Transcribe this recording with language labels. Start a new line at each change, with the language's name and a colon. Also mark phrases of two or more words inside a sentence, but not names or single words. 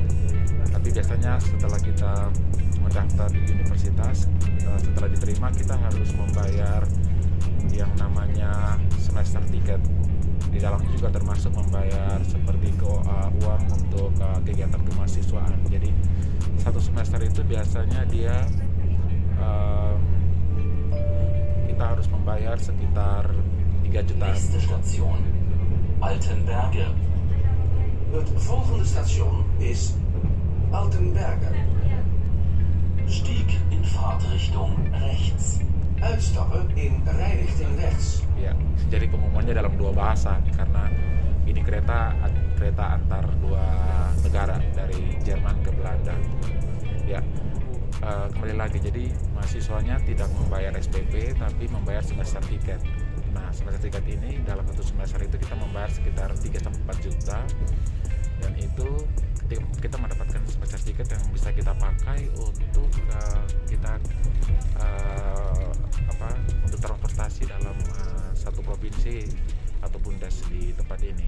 Indonesian: Tapi biasanya setelah kita mendaftar di universitas, setelah diterima kita harus membayar yang namanya semester ticket. Di dalamnya juga termasuk membayar seperti uang untuk kegiatan kemahasiswaan. Jadi satu semester itu biasanya dia kita harus membayar sekitar 3 jutaan.
German: Nächste Station,
Dutch: Altenberge. Het volgende station is Altenberge.
German: Stieg in Fahrtrichtung rechts.
Dutch: Uitstappen in rijrichting rechts.
Indonesian: Ya, jadi pengumumannya dalam dua bahasa karena ini kereta antar dua negara dari Jerman ke Belanda. Ya, kembali lagi, jadi mahasiswanya tidak membayar SPP tapi membayar semester tiket. Nah, semester tiket ini dalam satu semester itu kita membayar sekitar 3-4 juta, dan itu kita mendapatkan semester tiket yang bisa kita pakai untuk kita untuk transportasi dalam satu provinsi atau bundes di tempat ini.